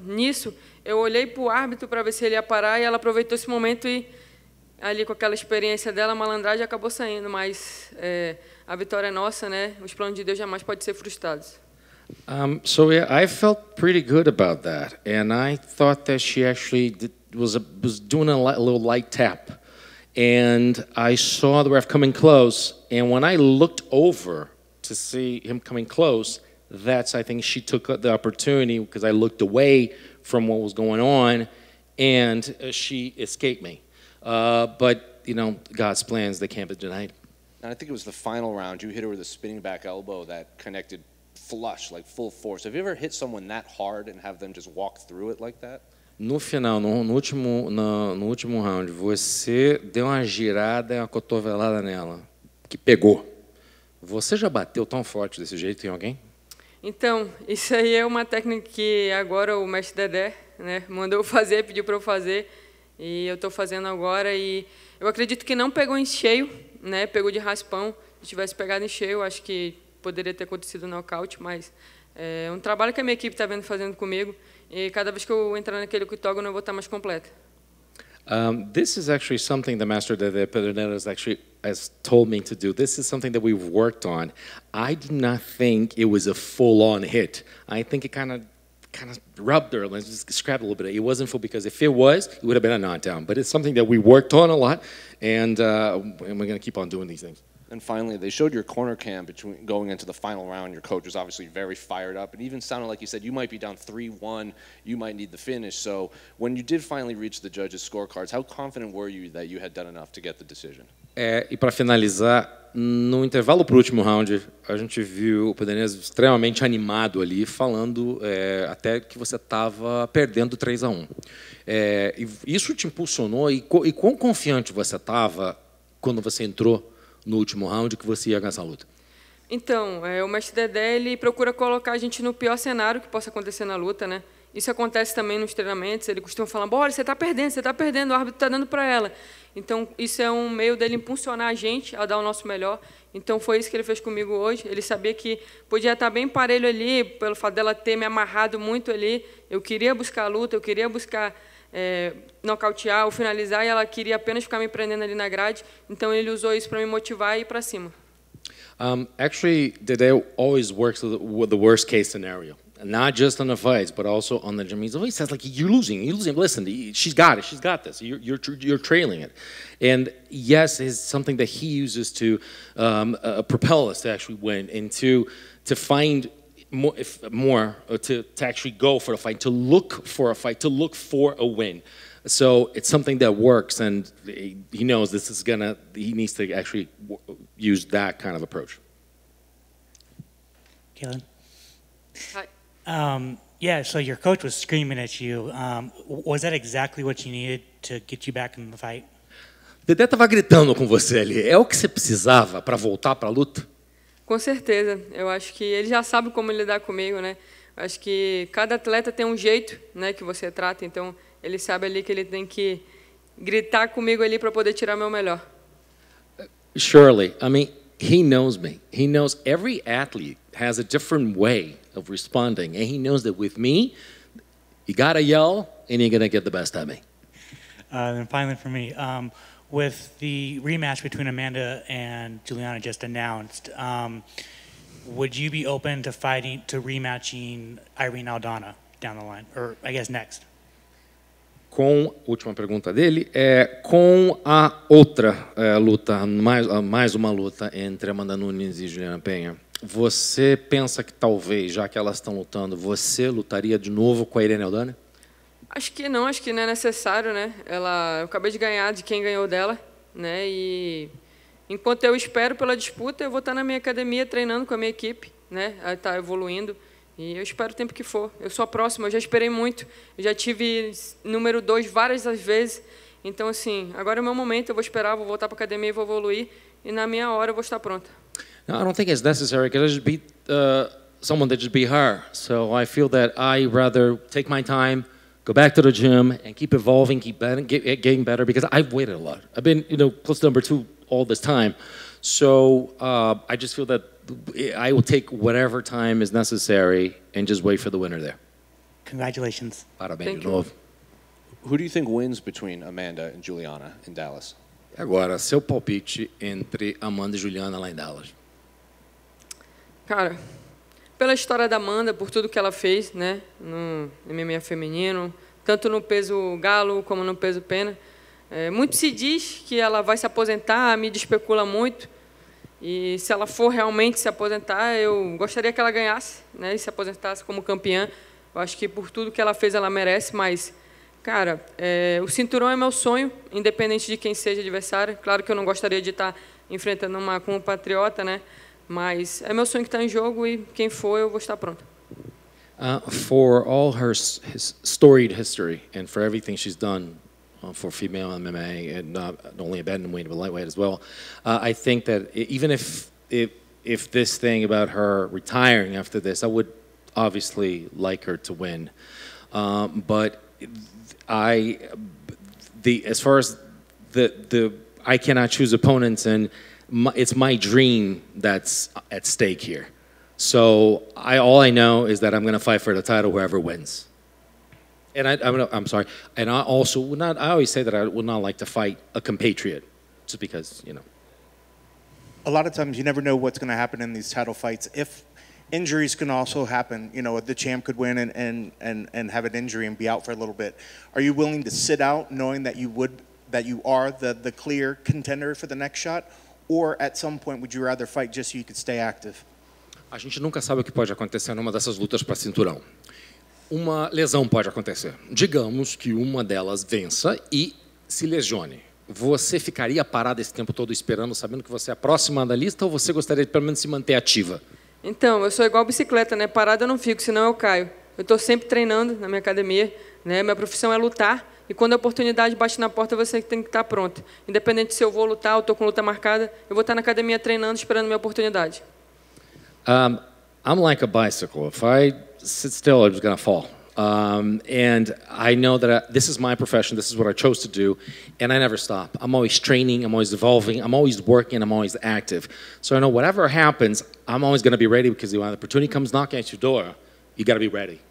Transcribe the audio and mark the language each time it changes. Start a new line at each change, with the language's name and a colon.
Portuguese: Nisso, eu olhei para o árbitro para ver se ele ia parar e ela aproveitou esse momento e ali com aquela experiência dela, a malandragem acabou saindo, mas a vitória é nossa, né? Os planos de Deus jamais podem ser frustrados.
English: So yeah, I felt pretty good about that, and I thought that she actually was doing a little light tap, and I saw the ref coming close, and when I looked over to see him coming close, I think she took the opportunity because I looked away from what was going on, and she escaped me. But, God's plans, they can't be denied. And I think it was the final round. You hit her with a spinning back elbow that connected flush, like full force. Have you ever hit someone that hard and have them just walk through it like that?
Portuguese: No final, no último round, você deu uma girada e uma cotovelada nela, que pegou. Você já bateu tão forte desse jeito em alguém? Então, isso aí é uma técnica que agora o mestre Dedé, né, mandou fazer, pediu para eu fazer. E eu estou fazendo agora e eu acredito que não pegou em cheio, né? Pegou de raspão. Se tivesse pegado em cheio, acho que poderia ter acontecido nocaute, mas é um trabalho que a minha equipe está fazendo comigo e cada vez que eu entrar naquele octógono eu vou estar mais completa.
English: This is actually something the master Dede Pederneiras has told me to do. This is something that we've worked on. I do not think it was a full-on hit. I think it kind of rubbed her, let's just scrap a little bit. It wasn't full because if it was, it would have been a knockdown. But it's something that we worked on a lot, and we're going to keep on doing these things. And finally, they showed your corner cam between going into the final round. Your coach was obviously very fired up. It even sounded like you said you might be down 3-1, you might need the finish. So when you did finally reach the judges' scorecards, how confident were you that you had done enough to get the decision?
Portuguese: E para finalizar, no intervalo para o último round, a gente viu o Pederneiras extremamente animado ali, falando até que você estava perdendo 3-1. Isso te impulsionou e quão confiante você estava quando você entrou no último round que você ia ganhar essa luta? Então, o mestre Dedé ele procura colocar a gente no pior cenário que possa acontecer na luta, né? Isso acontece também nos treinamentos. Ele costuma falar: bora, você está perdendo, o árbitro está dando para ela. Então, isso é um meio dele impulsionar a gente a dar o nosso melhor. Então, foi isso que ele fez comigo hoje. Ele sabia que podia estar bem parelho ali, pelo fato dela ter me amarrado muito ali. Eu queria buscar a luta, eu queria buscar nocautear ou finalizar, e ela queria apenas ficar me prendendo ali na grade. Então, ele usou isso para me motivar e ir para cima.
English: Actually, Dede always works with the worst case scenario. Not just on the fights, but also on the gym. He always says, like, you're losing. Listen, she's got it. She's got this. You're trailing it. And yes, it's something that he uses to propel us to actually win and to find more to actually go for a fight, to look for a fight, to look for a win. So it's something that works, and he knows this is he needs to actually use that kind of approach. Ketlen? Hi. Yeah, so your coach was screaming at you. Was that exactly what you needed to get you back in the fight?
Portuguese: Dedé estava gritando com você ali. É o que você precisava para voltar para a luta? Com certeza. Eu acho que ele já sabe como lidar comigo, né? Eu acho que cada atleta tem um jeito, né, que você trata. Então, ele sabe ali que ele tem que gritar comigo ali para poder tirar meu melhor.
English: Surely. I mean, he knows me. He knows every athlete has a different way of responding, and he knows that with me, you gotta yell, and you're gonna get the best of me. And finally for me, with the rematch between Amanda and Juliana just announced, would you be open to rematching Irene Aldana down the line, or I guess next?
Portuguese: Última pergunta dele, com a outra luta, mais uma luta entre Amanda Nunes e Juliana Penha, você pensa que talvez, já que elas estão lutando, você lutaria de novo com a Irene Aldana? Acho que não é necessário, né? Eu acabei de ganhar de quem ganhou dela, né? E enquanto eu espero pela disputa, eu vou estar na minha academia treinando com a minha equipe, né? Está evoluindo. E eu espero o tempo que for. Eu sou a próxima, eu já esperei muito. Eu já tive número 2 várias vezes. Então, assim, agora é o meu momento, eu vou esperar, vou voltar para a academia e vou evoluir. E na minha hora eu vou estar pronta.
English: No, I don't think it's necessary because I just beat someone that just beat her. So I feel that I rather take my time, go back to the gym, and keep evolving, keep getting better, because I've waited a lot. I've been, close to number 2 all this time. So I just feel that I will take whatever time is necessary and just wait for the winner there. Congratulations.
Portuguese: Parabéns de novo.
English: Who do you think wins between Amanda and Juliana in Dallas?
Portuguese: Agora, seu palpite entre Amanda e Juliana lá em Dallas. Cara, pela história da Amanda, por tudo que ela fez, né, no MMA feminino, tanto no peso galo como no peso pena, muito se diz que ela vai se aposentar, a mídia especula muito, e se ela for realmente se aposentar, eu gostaria que ela ganhasse, né, e se aposentasse como campeã. Eu acho que por tudo que ela fez, ela merece, mas, cara, o cinturão é meu sonho, independente de quem seja adversário. Claro que eu não gostaria de estar enfrentando uma compatriota, né, mas é meu sonho que está em jogo, e quem for, eu vou estar pronta.
English: For all her storied history and for everything she's done for female MMA, and not only a bantamweight but lightweight as well, I think that even if this thing about her retiring after this, I would obviously like her to win, but as far as I cannot choose opponents, and it's my dream that's at stake here. So all I know is that I'm going to fight for the title, whoever wins. And I'm sorry. And I also would not. I always say that I would not like to fight a compatriot, just because A lot of times you never know what's going to happen in these title fights. If injuries can also happen, the champ could win and have an injury and be out for a little bit. Are you willing to sit out, knowing that you are the clear contender for the next shot? Or at some point, would you rather fight just so you could stay active?
Portuguese: A gente nunca sabe o que pode acontecer numa dessas lutas para cinturão. Uma lesão pode acontecer. Digamos que uma delas vença e se lesione. Você ficaria parado esse tempo todo esperando, sabendo que você é a próxima da lista, ou você gostaria de pelo menos se manter ativa? Então, eu sou igual bicicleta, né? Parado eu não fico, senão eu caio. Eu estou sempre treinando na minha academia, né? Minha profissão é lutar. E quando a oportunidade bate na porta, você tem que estar pronto. Independente se eu vou lutar ou estou com luta marcada, eu vou estar na academia treinando, esperando a minha oportunidade.
English: I'm like a bicycle. If I sit still, I'm just going to fall. And I know that this is my profession, this is what I chose to do, and I never stop. I'm always training, I'm always evolving, I'm always working, I'm always active. So I know whatever happens, I'm always going to be ready, because when the opportunity comes knocking at your door, you got to be ready.